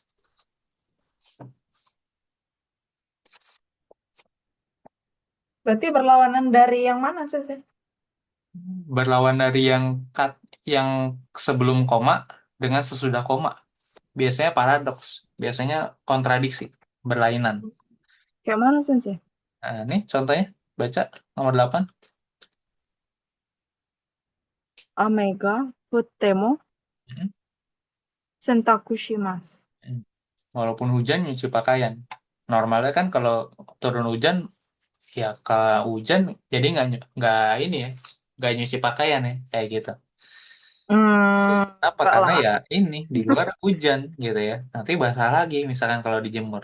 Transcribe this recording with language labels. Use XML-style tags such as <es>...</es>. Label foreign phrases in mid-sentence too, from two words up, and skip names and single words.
<id>Berarti berlawanan dari yang mana sih? Berlawan dari yang sebelum koma dengan sesudah koma. Biasanya paradoks, biasanya kontradiksi, berlainan. Kayak mana sih? Nah, ini contohnya, baca nomor 8.</id> <ja>雨が降っても洗濯します。</ja> <id>Walaupun hujan nyuci pakaian. Normalnya kan kalau turun hujan, ya kalau hujan jadi nggak ini ya, nggak nyuci pakaian ya, kayak gitu. Kenapa? Enggak Karena lah. ya ini di luar hujan gitu ya. Nanti basah lagi misalkan kalau dijemur.</id>